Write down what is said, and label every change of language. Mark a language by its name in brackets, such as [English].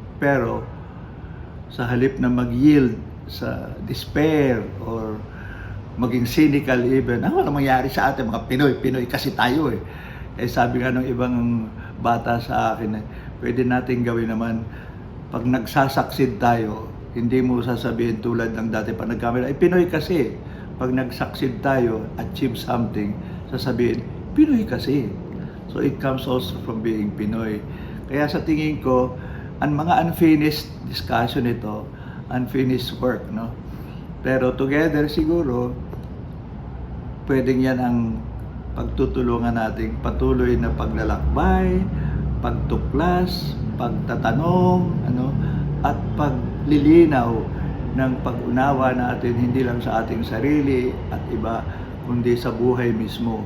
[Filipino] Pero sa halip na mag-yield sa despair or maging cynical even, ano mangyari sa atin mga Pinoy kasi tayo sabi nga ng ibang bata sa akin, pwede natin gawin naman, pag nagsasucceed tayo, hindi mo sasabihin tulad ng dati pa nagkamera, Pinoy kasi. Pag nag-succeed tayo, achieve something, sasabihin, Pinoy kasi. [English] So it comes also from being Pinoy. [Filipino] Kaya sa tingin ko, ang mga unfinished discussion ito, [English] unfinished work, [Filipino] no? Pero together siguro, pwedeng yan ang pagtutulungan nating patuloy na paglalakbay, pagtuklas, pagtatanong, at paglilinaw ng pag-unawa natin hindi lang sa ating sarili at iba, kundi sa buhay mismo.